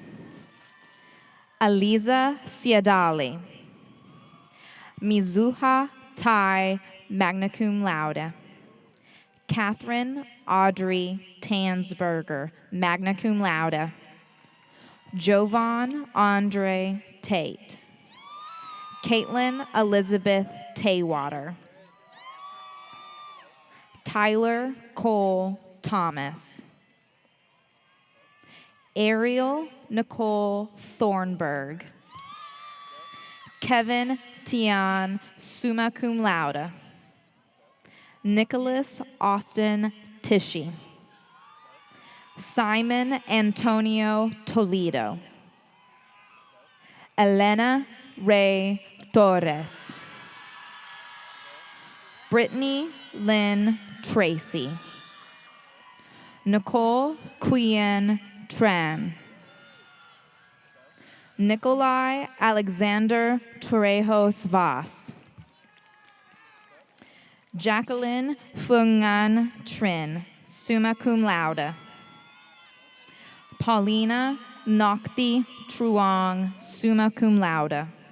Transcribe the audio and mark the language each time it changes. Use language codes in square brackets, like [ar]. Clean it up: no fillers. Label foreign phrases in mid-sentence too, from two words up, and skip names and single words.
[en] Aliza Siadali. Mizuha Tai, [la] magna cum laude. [en] Catherine Audrey Tansberger, [la] magna cum laude. [en] Jovan Andre Tate. Caitlin Elizabeth Taywater. Tyler Cole Thomas. Ariel Nicole Thornburg. Kevin Tian, [la] summa cum laude. [en] Nicholas Austin Tishy. Simon Antonio Toledo. Elena Ray Torres. Brittany Lynn Tracy. Nicole Quien Tran. Nikolai Alexander Torrejos Vaz. Jacqueline Fungan Trin, [la] summa cum laude. [en] Paulina Nokti Truong, [la] summa cum laude.